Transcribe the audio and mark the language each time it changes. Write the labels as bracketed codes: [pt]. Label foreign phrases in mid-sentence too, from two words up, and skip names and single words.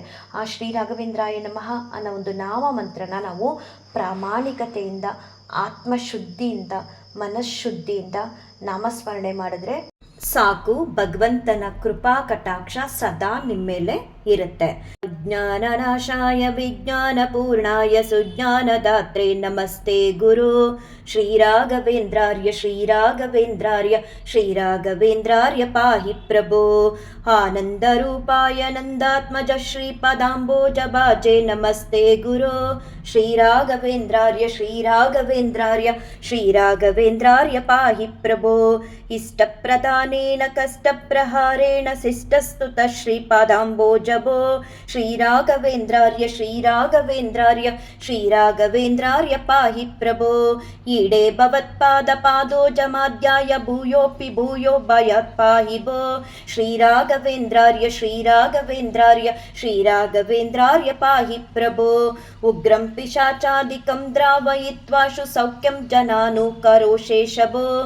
[kn] ಆ [sa] ಶ್ರೀ ರಾಘವೇಂದ್ರಾಯ ನಮಃ [kn] ಅನ್ನೋ ಒಂದು ನಾಮ ಮಂತ್ರನ ನಾವು ಪ್ರಾಮಾಣಿಕತೆಯಿಂದ ಆತ್ಮಶುದ್ಧಿಯಿಂದ ಮನಃಶುದ್ಧಿಯಿಂದ ನಾಮಸ್ಮರಣೆ ಮಾಡಿದ್ರೆ ಸಾಕು, ಭಗವಂತನ ಕೃಪಾ ಕಟಾಕ್ಷ ಸದಾ ನಿಮ್ಮ ಮೇಲೆ ಇರುತ್ತೆ. [sa] ಜ್ಞಾನನಾಶಾಯ ವಿಜ್ಞಾನಪೂರ್ಣಾಯ ಸುಜ್ಞಾನದಾತ್ರೆ ನಮಸ್ತೆ ಗುರು ಶ್ರೀರಾಘವೇಂದ್ರಾರ್ಯ ಶ್ರೀರಾಘವೇಂದ್ರಾರ್ಯ ಪಾಹಿ ಪ್ರಭೋ ಆನಂದರೂಪಾಯ ನಂದಾತ್ಮಜ ಶ್ರೀಪದಾಂಬೋಜಭಾಜೆ ನಮಸ್ತೆ ಗುರು ಶ್ರೀರಾಘವೇಂದ್ರಾರ್ಯ ಶ್ರೀರಾಘವೇಂದ್ರಾರ್ಯ ಪಾಹಿ ಪ್ರಭೋ ಇಷ್ಟಪ್ರದಾನೇನ ಕಷ್ಟಪ್ರಹಾರೇಣ ಶಿಷ್ಟಸ್ತುತ ಶ್ರೀಪದಾಂಬೋಜಭೋ ಶ್ರೀರಾಘವೇಂದ್ರಾರ್ಯ ಪಾಹಿ ಪ್ರಭೋ ಈಡೇ ಭವತ್ಪಾದ ಪಾದೋಜಮಾಧ್ಯಾಯ ಭೂಯೋಪಿ ಭೂಯೋ ಭಯಾತ್ ಪಾಹಿ ಭೋ ಶ್ರೀರಾಘವೇಂದ್ರಾರ್ಯ ಪಾಹಿ ಪ್ರಭೋ ಉಗ್ರಂ ಪಿಶಾಚಾದಿಕಂ ದ್ರಾವಯಿತ್ವಾಶು ಸೌಖ್ಯಂ ಜನಾನು ಕರೋಶೇಷಭೋ